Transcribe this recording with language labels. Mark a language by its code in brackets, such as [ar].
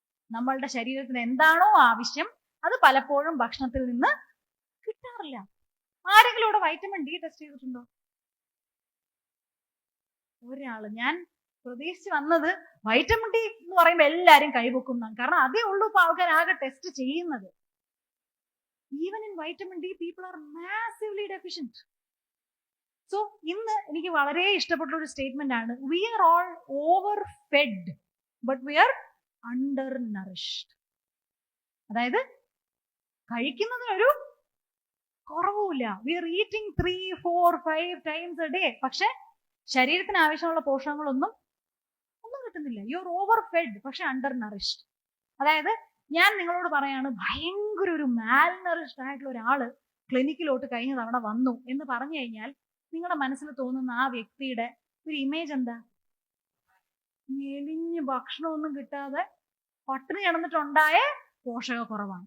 [ml] നമ്മളുടെ ശരീരത്തിന് എന്താണോ ആവശ്യം അത് പലപ്പോഴും ഭക്ഷണത്തിൽ നിന്ന് കിട്ടാറില്ല. ആരെങ്കിലും ഇവിടെ വൈറ്റമിൻ ഡി ടെസ്റ്റ് ചെയ്തിട്ടുണ്ടോ? ഒരാള്. ഞാൻ പ്രതീക്ഷിച്ച് വന്നത് വൈറ്റമിൻ ഡി എന്ന് പറയുമ്പോൾ എല്ലാരും കൈവെക്കുന്നതാണ്. കാരണം അതേ ഉള്ളൂ ഇപ്പൊ ആൾക്കാർ ആകെ ടെസ്റ്റ് ചെയ്യുന്നത്. [en] Even in vitamin D, people are massively deficient. So, [ml] ഇന്ന് എനിക്ക് വളരെ ഇഷ്ടപ്പെട്ട ഒരു സ്റ്റേറ്റ്മെന്റ് ആണ്, [en] we are all overfed, but we are undernourished. [ml] അതായത് കഴിക്കുന്നതിനൊരു കുറവുമില്ല. [en] We are eating 3, 4, 5 times a day. [ml] പക്ഷെ ശരീരത്തിന് ആവശ്യമുള്ള പോഷകങ്ങളൊന്നും കിട്ടുന്നില്ല. [en] You are overfed, പക്ഷെ undernourished. [ml] അതായത് ഞാൻ നിങ്ങളോട് പറയാണ്, ഭയങ്കര ഒരു മാൽനറിഷ്ഡ് ആയിട്ടുള്ള ഒരാള് ക്ലിനിക്കിലോട്ട് കഴിഞ്ഞ തവണ വന്നു എന്ന് പറഞ്ഞു കഴിഞ്ഞാൽ നിങ്ങളുടെ മനസ്സിൽ തോന്നുന്ന ആ വ്യക്തിയുടെ ഒരു ഇമേജ് എന്താ? മെലിഞ്ഞ് ഭക്ഷണമൊന്നും കിട്ടാതെ പട്ടിണി കിടന്നിട്ടുണ്ടായ പോഷകക്കുറവാണ്.